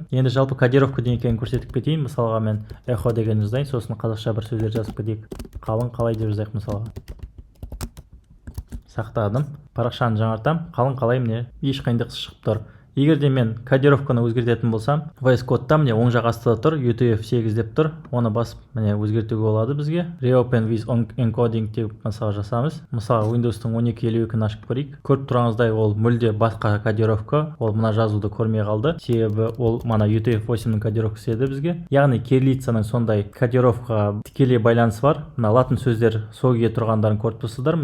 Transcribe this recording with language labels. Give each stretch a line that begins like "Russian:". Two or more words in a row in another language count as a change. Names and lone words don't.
Kazakh: Енді жалпы кодировка деген екенін көрсетіп кетейін. Мысалға мен эхо деген жазайын, сосын қазақша бір сөздер жазып кетейік. Қалың қалай деп жазайық мысалға. Сақтадым. Парақшаны жаңартам. Қалың қалай міне еш қиындықсыз шығып тұр. Егер де мен кодировканы өзгертетін болсам, VS Code'та міне оң жақ астында тұр, UTF-8 деп тұр. Оны басып міне өзгертуге болады бізге.
English: Reopen with encoding
Kazakh: деп мысалы жасамыз. Мысалы Windows-тың 12.52-ін ашып көрейік. Көріп тұрғаныңыздай ол мүлде басқа кодировка. Ол мына жазуды көрмей қалды. Себебі ол мана UTF-8-нің кодировкасы еді бізге. Яғни кириллицаның сондай кодировкаға тікелей байланысы бар. Мына латын сөздер сөгеге тұрғандарын көріп тұрсыздар.